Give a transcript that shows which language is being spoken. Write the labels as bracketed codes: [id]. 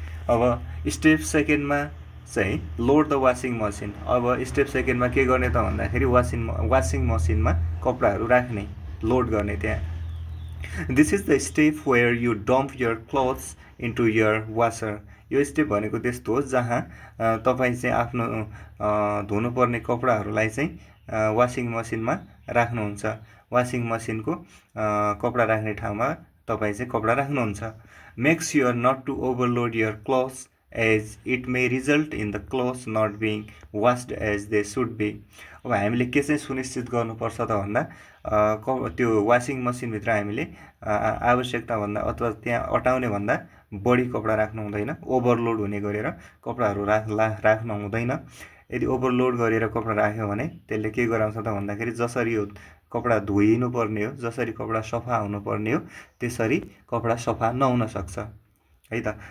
[en] अब स्टेप सेकेन्डमा चाहिँ लोड द वासिङ मसिन। [ne] अब स्टेप सेकेन्डमा के गर्ने त भन्दाखेरि वासिङ मसिनमा कपडाहरू राख्ने, लोड गर्ने त्यहाँ। [en] This is the step where you dump your clothes into your washer. [ne] यो स्टेप भनेको त्यस्तो हो जहाँ तपाईँ चाहिँ आफ्नो धुनुपर्ने कपडाहरूलाई चाहिँ वासिङ मसिनमा राख्नुहुन्छ। वासिङ मसिनको कपडा राख्ने ठाउँमा तपाईँ चाहिँ कपडा राख्नुहुन्छ। [en] Make sure not to overload your clothes as it may result in the clothes not being washed as they should be। [ne] अब हामीले के चाहिँ सुनिश्चित गर्नुपर्छ त भन्दा त्यो वासिङ मसिनभित्र हामीले आवश्यकता भन्दा अथवा त्यहाँ अटाउने भन्दा बढी कपडा राख्नु हुँदैन, ओभरलोड हुने गरेर कपडाहरू राख्न हुँदैन। यदि ओभरलोड गरेर कपडा राख्यो भने त्यसले के गराउँछ त भन्दाखेरि जसरी यो कपडा धोइनु पर्ने हो, जसरी कपडा सफा हुनुपर्ने हो, त्यसरी कपडा सफा नहुन सक्छ है त।